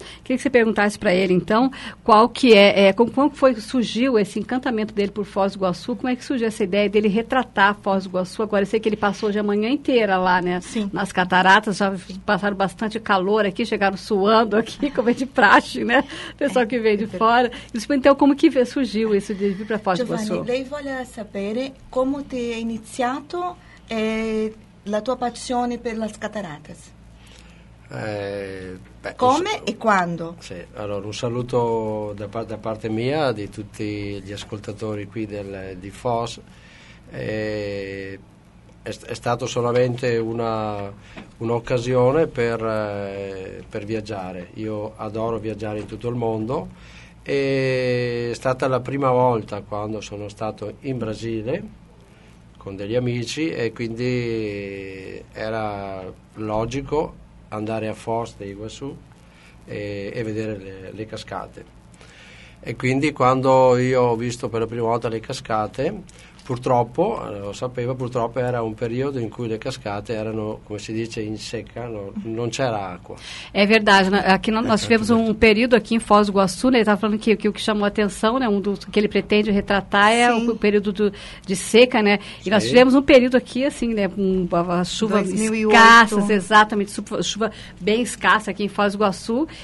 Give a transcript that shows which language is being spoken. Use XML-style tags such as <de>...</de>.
<pt>Queria que você perguntasse para ele, então, como foi que surgiu esse encantamento dele por Foz do Iguaçu, como é que surgiu essa ideia dele retratar Foz do Iguaçu? Agora, eu sei que ele passou hoje a manhã inteira lá, né? Sim. Nas cataratas, já passaram bastante calor aqui, chegaram suando aqui, como é de praxe, né? Pessoal que veio de fora. Então, como que surgiu isso de vir para Foz do Iguaçu?</pt> <it>Giovanni, lei voglia sapere como te è iniziato... la tua passione per le cataratte? Come e quando? Sì, allora un saluto da parte mia, di tutti gli ascoltatori qui di Foz. È stato solamente un'occasione per viaggiare. Io adoro viaggiare in tutto il mondo. È stata la prima volta quando sono stato in Brasile con degli amici e quindi era logico andare a Foz do Iguaçu e vedere le cascate. E quindi quando io ho visto per la prima volta le cascate, purtroppo, lo sapevo, purtroppo era un periodo in cui le cascate erano, come si dice, in secca, non c'era acqua.</it> <pt>È verdade, aqui nós tivemos um período aqui em Foz do Iguaçu, né? Ele estava falando que o que chamou a atenção, né? Que ele pretende retratar é o período de seca, né? E nós tivemos um período aqui, assim, né? A chuva 2008. Escassa, exatamente, chuva bem escassa aqui em Foz do Iguaçu.</pt>